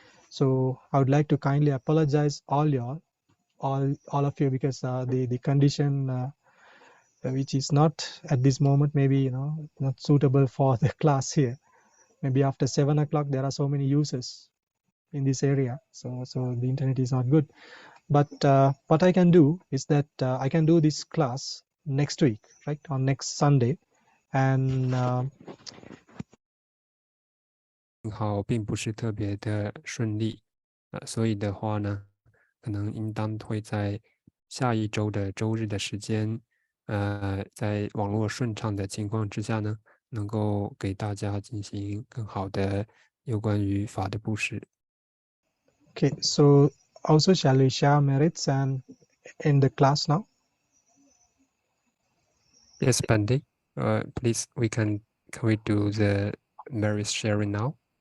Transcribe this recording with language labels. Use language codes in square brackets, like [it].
[en] So I would like to kindly apologize all of you, because the condition which is not at this moment, maybe not suitable for the class here. Maybe after 7 o'clock there are so many users in this area, so the internet is not good. But what I can do is that I can do this class next week, right, on next Sunday, and [zh] 好，并不是特别的顺利，所以的话呢，可能应当会在下一周的周日的时间，在网络顺畅的情况之下呢，能够给大家进行更好的有关于法的布施。 [en] Okay, so also shall we share merits and end the class now? Yes, Bande. Please, can we do the merits sharing now?